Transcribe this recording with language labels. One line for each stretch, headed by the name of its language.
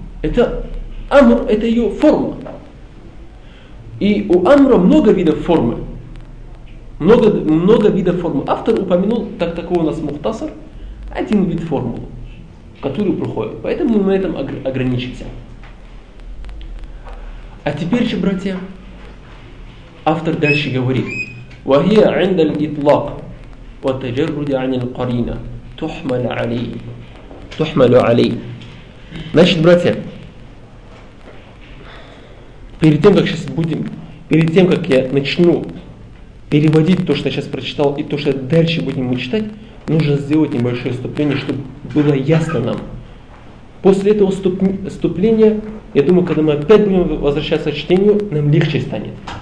Russian: Это амр, это ее форма. И у амра много видов формы. Много видов формы. Автор упомянул, так такой у нас мухтасар, один вид формулы, который проходит. Поэтому мы на этом ограничимся. А теперь же, братья, автор дальше говорит,
Arabic: وَهِيَ عِنْدَ الْإِطْلَاقِ وَتَجَرُّدِ عَنِ الْقَرِينَ تُحْمَلَ عَلَيْهِ تُحْمَلُ عَلَيْهِ.
Russian: Значит, братья, перед тем, как сейчас будем, перед тем, как я начну переводить то, что я сейчас прочитал, и то, что дальше будем мы читать, нужно сделать небольшое вступление, чтобы было ясно нам. После этого вступления, я думаю, когда мы опять будем возвращаться к чтению, нам легче станет.